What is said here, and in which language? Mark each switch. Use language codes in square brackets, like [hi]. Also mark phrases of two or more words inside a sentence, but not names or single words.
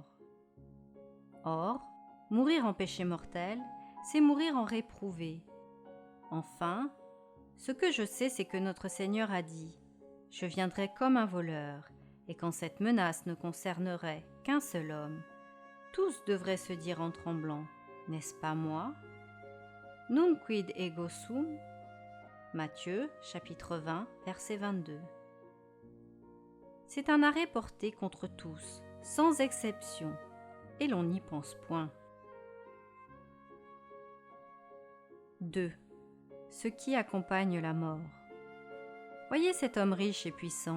[fr] Or, mourir en péché mortel, c'est mourir en réprouvé. Enfin, ce que je sais, c'est que notre Seigneur a dit « Je viendrai comme un voleur », et quand cette menace ne concernerait qu'un seul homme, tous devraient se dire en tremblant « N'est-ce pas moi ?» [la] Nunc quid ego sum. [fr] Matthieu, chapitre 20, verset 22. C'est un arrêt porté contre tous, sans exception, et l'on n'y pense point. 2. Ce qui accompagne la mort. Voyez cet homme riche et puissant.